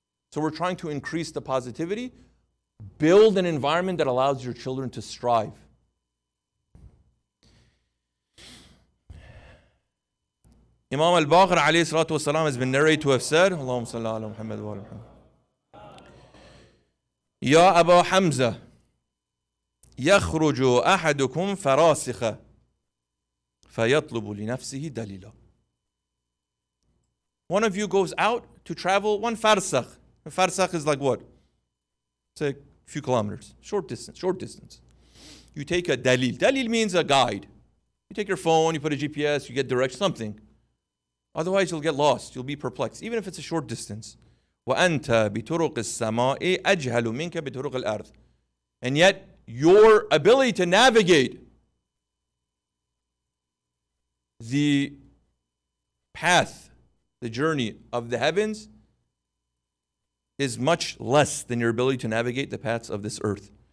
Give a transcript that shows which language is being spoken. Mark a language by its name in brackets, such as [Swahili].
[English] So we're trying to increase the positivity, build an environment that allows your children to strive. Imam al-Baqir alayhi salatu wasalam has been narrated to have said, [Arabic] Allahumma salli ala Muhammad [English] wa ala Muhammad. [Arabic] Ya Aba Hamza, يخرج أحدكم فراسخ فيطلب لنفسه دليلا. [English] One of you goes out to travel 1 farsakh. A farsakh is like what? It's a few kilometers, short distance. You take a dalil. Dalil means a guide. You take your phone, you put a GPS, you get direction, something. Otherwise you'll get lost, you'll be perplexed, even if it's a short distance. [Arabic] وأنت بطرق السماء أجهل منك بطرق الأرض. [English] And yet, your ability to navigate the path, the journey of the heavens is much less than your ability to navigate the paths of this earth.